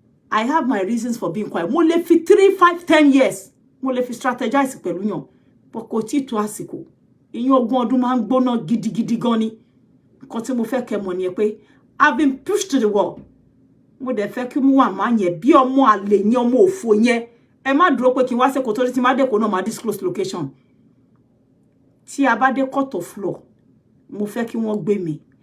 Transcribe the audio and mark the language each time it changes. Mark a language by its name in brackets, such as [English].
[English] I have my reasons for being quiet. [Yoruba] Mo lè fi [English] 3, 5, 10 years. [Yoruba] Mo lè fi strategize pẹ̀lú yàn. But kò tí tó àsìkò. Ìyẹn ogún ọdún máa ń gbóná gidigidi gan ni. Nǹkan tí mo fẹ́ kẹ́ mọ̀ ni pé [English] I've been pushed to the wall. [Yoruba] Mo dẹ̀ fẹ́ kí mo wà máa yẹn bí ọmọ àlè yẹn ọmọ òfò yẹn. Ẹ má dúró pé kí n wá ṣe kò tó tí má dé kó náà má [English] disclose location. [Yoruba] Tí a bá dé [English] court of law, [Yoruba] mo fẹ́ kí wọ́n gbé mi.